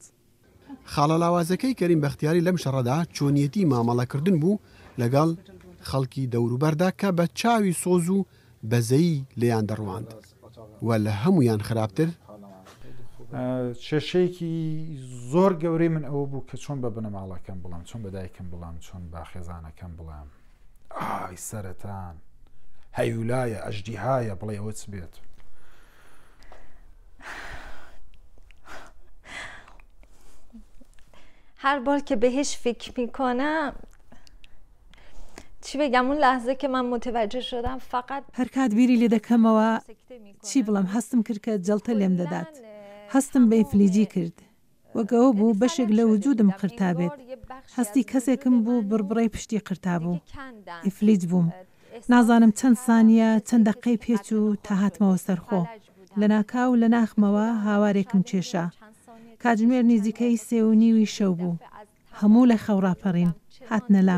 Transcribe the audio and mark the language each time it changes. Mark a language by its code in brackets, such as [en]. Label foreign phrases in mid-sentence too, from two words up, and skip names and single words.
[ckb] خاڵەلاوازەکەی کەریم بەختیاری لەم شەڕەدا چۆنیەتی مامەڵەکردن بوو لەگەڵ خەڵکی دەوروبەردا کە بە چاوی سۆز و بەزەیی لێیان دەڕواند و لە هەمویان خراپتر کێشەیەکی زۆر گەورەی من ئەوە بوو کە چۆن بە بنەماڵەکەم بڵام، چۆن بە دایکم بڵام، چۆن با خێزانەکەم بڵام. ئای سەرەتان هەیولایە ئەژدیهایە بڵێ ئەوە چ بێت. [fa] هر بار که بهش فکر میکنم چی بگم، اون لحظه که من متوجه شدم فقط [ckb] هەر کات بیری لێ دەکەمەوە چی بڵم، هەستم کرد کە جەڵتە لێم دەدات، هەستم بە ئیفلیجی کرد، وەگەوە بوو بەشێک لە وجودم قرتا بێت، هەستی کەسێکم بوو بربڕی پشتی قرتا بوو، ئیفلیج بووم. نازانم چەند سانیە چەند دەقەی پێچوو تا هاتمەوە سەرخۆ، لە ناکاو لە ناخمەوە هاوارێکم کێشا، کاتژمێر نزیکەی 3:30 شەو بوو، هەموو لە خەوڕاپەڕین، هاتنە لام.